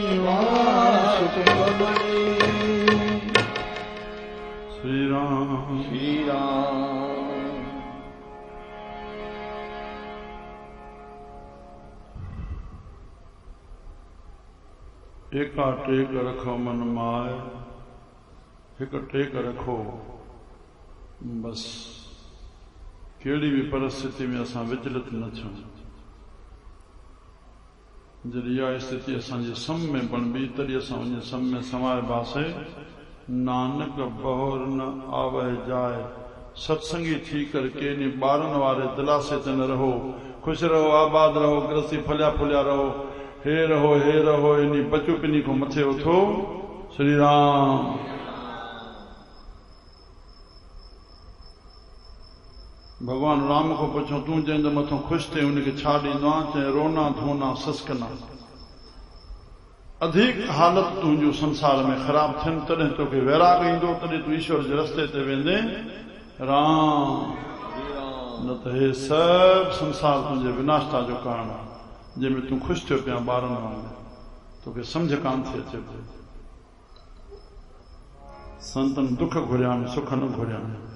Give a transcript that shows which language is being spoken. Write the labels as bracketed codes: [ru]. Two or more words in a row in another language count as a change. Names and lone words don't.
[sd] सुखमनी श्री राम श्री राम [pa] एका टेक रखो मन माए एक टेक रखो [sd] बस कहिड़ी भी परिस्थिति में असां विचलित न थियूं जॾहिं इहा स्थिति असांजे सम में बणबी तॾहिं असां वञी सम में समाइबासे [pa] नानक बहोर न आवे जाए [sd] सत्संगी थी कर कंहिं ॿारनि वारे दिलासे ते न रहो ख़ुशि रहो आबाद रहो गृहस्थी फलिया फुलिया रहो हे रहो इन बचो पिनी को मथे उथो श्री राम भगवान राम को पुछो तूं जंहिंजे मथां ख़ुशि थिए उनखे छा ॾींदो आहे चए रोना धोना सस्कना अधिक हालत तुंहिंजो संसार में ख़राब थियनि तॾहिं तोखे वैराग ईंदो तॾहिं तूं ईश्वर जे रस्ते ते वेंदे राम न त हे सभु संसार तुंहिंजे विनाशता जो कारण आहे जंहिंमें तूं ख़ुशि थियो पिया ॿारनि वांगुरु तोखे सम्झ कान थी अचे पियो संतनि दुख घुरिया आहिनि सुख न घुरिया आहिनि